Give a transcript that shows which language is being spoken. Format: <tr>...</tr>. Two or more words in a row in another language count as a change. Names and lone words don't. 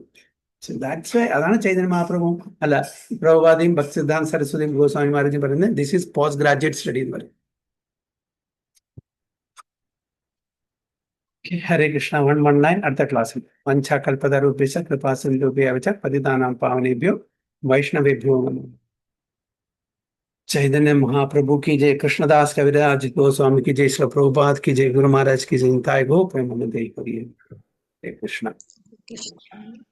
<ml>അതാണ് ചൈതന്യ മഹാപ്രഭു അല്ല പ്രഭുപാദിയും ഭക്തിസിദ്ധാന്ത സരസ്വതിയും ഗോസ്വാമി മഹാരാജും പറയുന്നത്</ml> <en>this is post graduate study</en> <ml>എന്ന് പറയും.</ml> <sa>ഹരേ കൃഷ്ണ 119</sa> <ml>അടുത്ത ക്ലാസ്സിൽ</ml> <sa>വഞ്ചാകൽപതരുഭ്യശ്ച കൃപാസിന്ധുഭ്യശ്ച പതിതാനാം പാവനേഭ്യോ വൈഷ്ണവേഭ്യോ നമഃ.</sa> <hi>चैतन्य महाप्रभु की जय, कृष्णदास कविराज गोस्वामी की जय, श्री प्रभुपाद की जय, गुरु महाराज की जय,</hi> <bn>তায় গো প্রেমানন্দ হরি কৃষ্ণ।</bn>